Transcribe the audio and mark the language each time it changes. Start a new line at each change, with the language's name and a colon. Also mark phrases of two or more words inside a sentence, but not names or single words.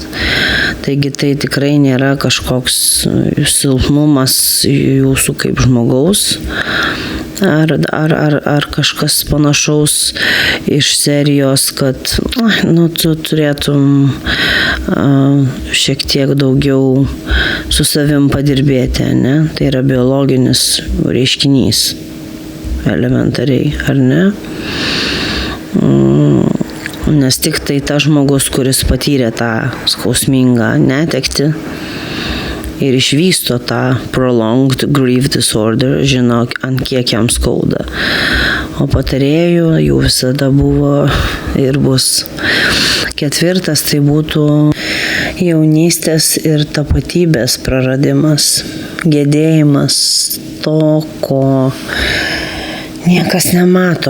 Lithuanian: Taigi tai tikrai nėra kažkoks silpnumas jūsų kaip žmogaus, ar kažkas panašaus iš serijos, kad tu turėtum šiek tiek daugiau su savim padirbėti, ne? Tai yra biologinis reiškinys, elementariai, ar ne? Nes tik tai tas žmogus, kuris patyrė tą skausmingą netektį ir išvysto tą
English: prolonged grief disorder,
Lithuanian: žino, ant kiek jam skauda. O patarėjų jų visada buvo ir bus. Ketvirtas tai būtų jaunystės ir tapatybės praradimas, gedėjimas to, ko niekas nemato.